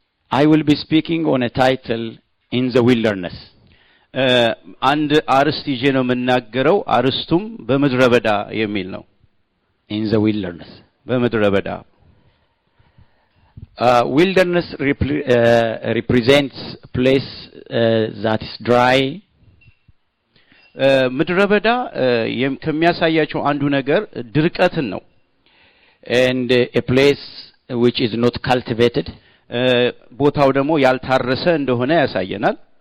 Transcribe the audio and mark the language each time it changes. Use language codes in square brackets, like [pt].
[en] I will be speaking on a title in the wilderness. [am] አንድ አርስት ይዤ ነው የምናገረው አርስቱም በምድረ በዳ የሚል ነው። [en] in the wilderness [am] በምድረ በዳ [en] wilderness represents a place that is dry. [am] ምድረ በዳ ከሚያሳያቸው አንዱ ነገር ድርቀትን ነው [en] and a place which is not cultivated. [am] ቦታው ደግሞ ያልታረሰ እንደሆነ ያሳየናል።